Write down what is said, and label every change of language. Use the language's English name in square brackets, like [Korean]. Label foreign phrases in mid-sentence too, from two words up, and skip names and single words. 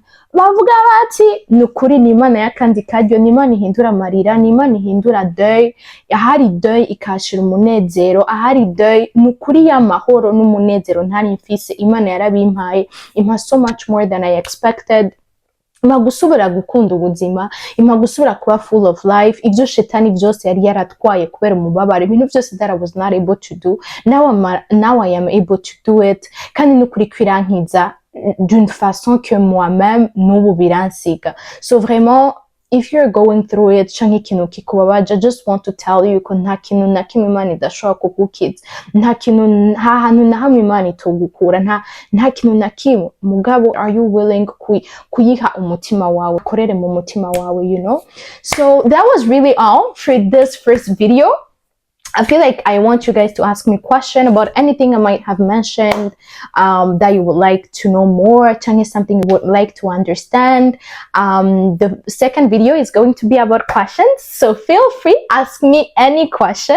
[Rundi] bavuga bati nukuri ni Imana y'akandi karyo, ni Imana ihindura amarira, ni Imana ihindura deuil, ahari deuil ikashira umunezero, ahari deuil nukuri y'amahoro n'umunezero ntari mfise, Imana yarabimpaye, impa [English] so much more than I expected. [Rundi] Impa gusubira gukunda ubuzima, impa gusubira kuba [English] full of life. [Rundi] Ibyo shetani byose yari yaratwaye kubera umubabaro, ibintu byose [English] that I was not able to do, now I am able to do it, [Rundi] kandi nukuri kwirankiza [French] d'une façon que moi-même [Rundi] n'ubu biransiga. [English] So vraiment, if you're going through it, [Rundi] canke ikintu kikubabaje, [English] I just want to tell you [Rundi] ko nta kintu na kimwe Imana idashobora kugukiza, nta kintu, nta hantu na hamwe Imana itogukura, nta kintu na kimwe. Mugabo, [English] are you willing [Rundi] kuyiha umutima wawe, korere mu mutima wawe, [English] you know? So that was really all for this first video. I feel like I want you guys to ask me a question about anything I might have mentioned, that you would like to know more, telling something you would like to understand. The second video is going to be about questions, so feel free, ask me any question.